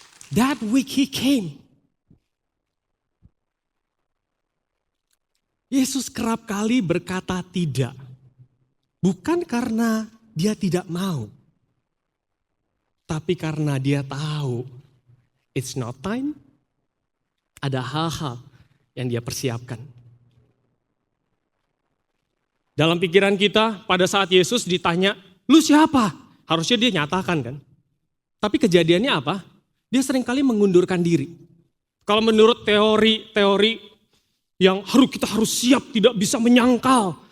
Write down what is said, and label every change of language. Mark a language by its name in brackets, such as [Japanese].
[English] That week he came. [Indonesian] Yesus kerap kali berkata tidak. Bukan karena dia tidak mau. Tapi karena dia tahu [English] it's not time. [Indonesian] Ada hal-hal yang dia persiapkan. Dalam pikiran kita pada saat Yesus ditanya, lu siapa? Harusnya dia nyatakan kan. Tapi kejadiannya apa? Dia seringkali mengundurkan diri. Kalau menurut teori yang kita harus siap, tidak bisa menyangkal.